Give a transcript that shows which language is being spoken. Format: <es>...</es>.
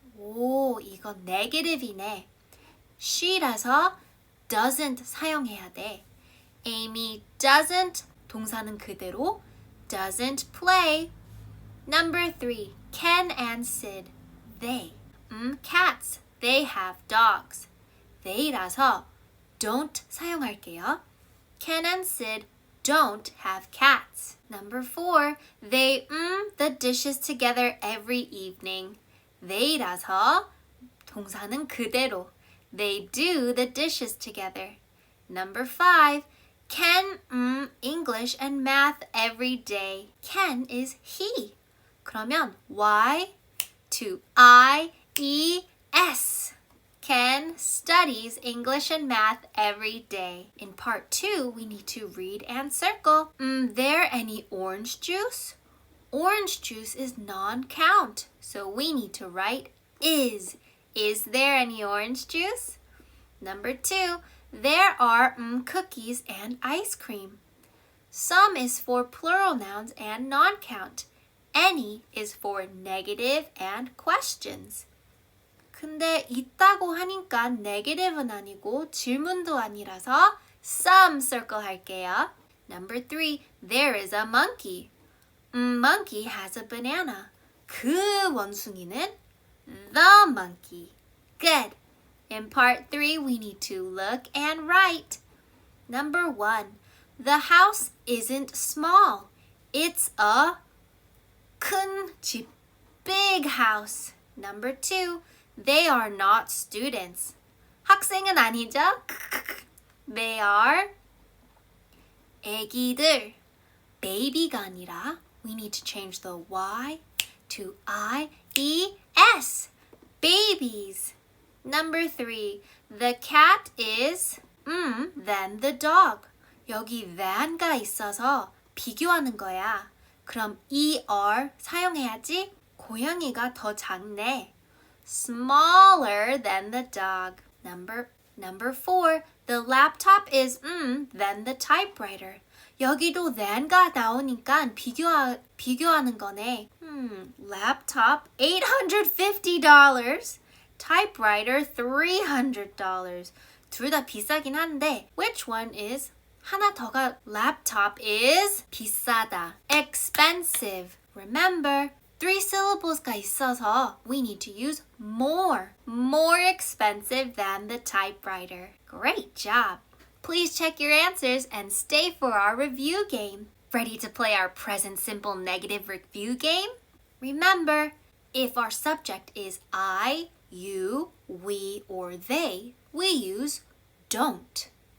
<ko>오, 이거 negative이네. she라서 doesn't 사용해야 돼.</ko> <en>Amy doesn't, 동사는 그대로, doesn't play. Number 3, Ken and Sid. They, cats. They have dogs. they라서 don't</en> <ko>사용할게요.</ko> <en>Ken and Sid don't have cats. Number 4, they the dishes together every evening.</en> <ko>they라서 동사는 그대로.</ko> <en>They do the dishes together. Number 5, Ken English and math every day. Ken is he.</en> <ko>그러면</ko> <en>Y to I-E-S. Ken studies English and math every day. In part 2, we need to read and circle. There any orange juice? Orange juice is non-count, so we need to write is. Is there any orange juice? Number 2, there are cookies and ice cream. Some is for plural nouns and non-count. Any is for negative and questions.</en> <ko>근데 있다고 하니까 negative은 아니고 질문도 아니라서 some circle 할게요.</ko> <en>Number 3, there is a monkey. Monkey has a banana.</en> <ko>그 원숭이는</ko> <en>the monkey. Good. In part 3, we need to look and write. Number 1, the house isn't small. It's a</en> <ko>큰 집,</ko> <en>big house. Number 2, they are not students.</en> <ko>학생은 아니죠?</ko> <en>They are</en> <ko>애기들. baby가 아니라</ko> <en>we need to change the Y to I-E-S. babies. Number 3, the cat is than the dog.</en> <ko>여기 than가 있어서 비교하는 거야. 그럼 er 사용해야지. 고양이가 더 작네.</ko> <en>Smaller than the dog. Number 4, the laptop is than the typewriter.</en> <ko>여기도 than가 나오니까 비교하는 거네.</ko> <en>Laptop $850. Typewriter $300.</en> <ko>둘 다 비싸긴 한데</ko> <en>which one is?</en> <ko>하나 더가 laptop is 비싸다.</ko> <en>expensive. Remember, 3 syllables가</en> <ko>있어서</ko> <en>we need to use more. More expensive than the typewriter. Great job. Please check your answers and stay for our review game. Ready to play our present simple negative review game? Remember, if our subject is I, you, we, or they, we use don't.</en>